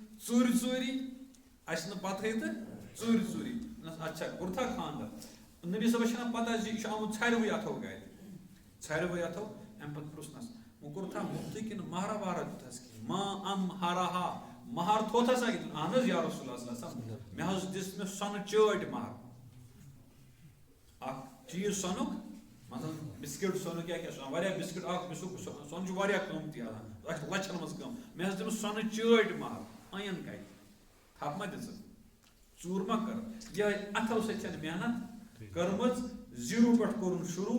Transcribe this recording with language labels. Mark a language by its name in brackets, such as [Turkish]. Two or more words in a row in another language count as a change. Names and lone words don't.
[Kashmiri] تہٕ ژوٗرِ اچھا کوٚرتھا خانٛدر نبی صٲبس چھنہٕ پتہ زِ یہِ چھُ آمُت ژھرِوٕے اَتھو گرِ اَمہِ پتہٕ پرُژھنس وۄنۍ کوٚرتھا مُفتٕے کِنہٕ مہرا وہرا دیُتہس مہرا مہر تھوٚوتھا اہن حظ [Arabic] یا رسول اللہ صلی اللہ علیہ وسلم [Kashmiri] مےٚ حظ دِژ مےٚ سۄنہٕ چٲٹۍ مہر اکھ چیٖز سۄنُک مطلب بِسکِٹ سۄنہٕ کیٛاہ کیٛاہ سۄنہٕ واریاہ بِسکِٹ اکھ سۄنہٕ چھُ واریاہ قۭمتی آسان اَتھ چھِ لچھن منٛز قۭمت مےٚ حظ دِژ سۄنہٕ چٲٹۍ مہر أنۍ کَتہِ تھپھ ما دِژٕ ژوٗر ما کٔر یِہے اَتھو سۭتۍ چھنہٕ محنت کٔرمٕژ زیٖرو پٮ۪ٹھ کوٚرُن شروٗع